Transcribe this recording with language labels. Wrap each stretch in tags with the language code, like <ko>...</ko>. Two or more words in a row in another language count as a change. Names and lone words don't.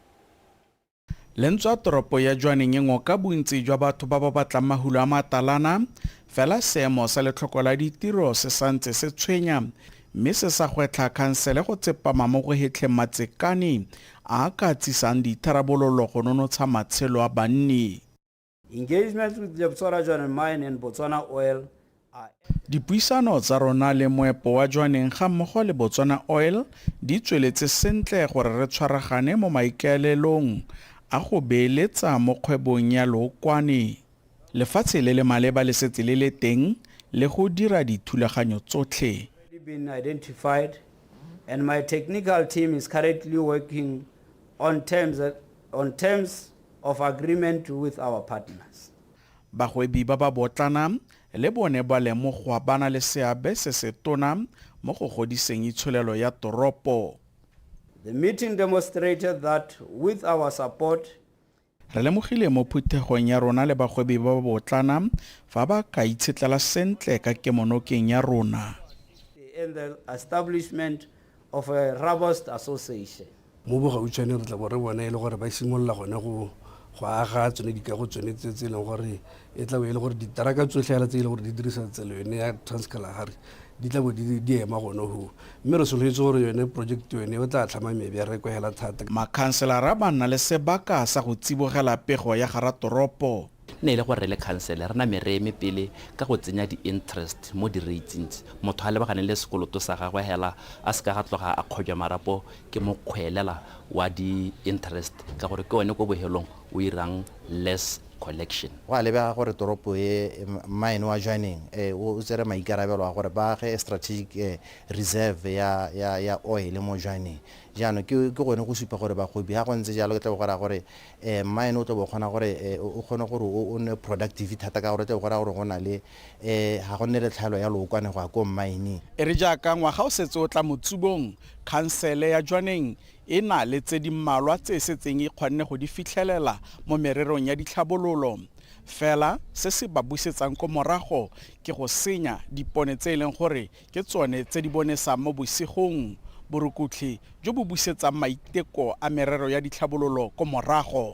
<tn>Lentswa toropo ya Jwaneng engwe ka bontsi jwa batho ba ba batlang mahulo a matalana fela seemo sa letlhoko la ditiro se santse se tshwenya mme se sa gwetlha khansele go tsepama mo go hetlheng matsekane a ka tsisang ditharabololo go nonotsha matshelo a banni.</tn> <en>Engagement with the Botswana Jwaneng Mine and Botswana Oil.</en> <tn>Dipuisano tsa rona le moepo wa Jwaneng ga mmogo le Botswana Oil di tsweletse sentle gore re tshwaragane mo maikaelelong a go beeletsa mo kgwebong ya leokwane. Lefatshe le le maleba le setse le le teng le go dira dithulaganyo tsotlhe.</tn> <en>Been identified and my technical team is currently working on terms of agreement with our partners.</en> <tn>Bagwebi ba ba botlana le bone ba lemogwa bana le seabe se se tona mo go godiseng itsholelo ya toropo.</tn> <en>The meeting demonstrated that with our support</en> <tn>re lemogile mo phuthegong ya rona le bagwebi ba ba botlana fa ba ka itshetlela sentle ka kemonokeng ya rona.</tn> <en>And the establishment of a robust association.</en> <tn>Mo bogautshwane re tla bo re bona ile gore ba simolola gone go aga tsone dikago tsone tse leng gore e tla bo ile gore ditaraka tsotlhela tse ile gore di dirisa tselo yone ya Transkalahari di tla bo di ema gone ho mme re soletse gore yone project yone o tla tlhama mebereko hela thata. Makhanselara ba nna le sebaka sa go tsibogela pego ya garatoropo. Ne ile gore le khansele rena mereme pele ka go tsenya di-interest mo di-ratings motho a lebagane le sekoloto sa gagwe hela a se ka ga tloga a kgojwa marapo ke mokgwelela wa di-interest ka gore ke one ko bohelong o irang</tn> <en>less collection.</en> <tn>Wa lebega gore toropo e mine wa Jwaneng o tsere maikarabelo a gore ba ge</tn> <en>strategic reserve</en> <tn>ya oil mo Jwaneng. Jaano ke gone go supa gore bagwebi ha go ntse jalo ke tla go ra gore mine o tlo bo kgona gore o kgone gore o ne productivity thata ka gore tla go ra gore go na le ha go nne le tlhalo ya lookwane go ko mine. E re jaaka ngwaga o setse o tla motsubong khansele ya Jwaneng e na le tse di mmalwa tse setseng e kgonne go di fitlhelela mo mererong ya ditlhabololo fela se se ba busetsang ko morago ke go senya dipone tse leng gore ke tsone tse di bonesang mo bosigong borukutlhi jo bo busetsang maiteko a merero ya ditlhabololo ko morago.</tn>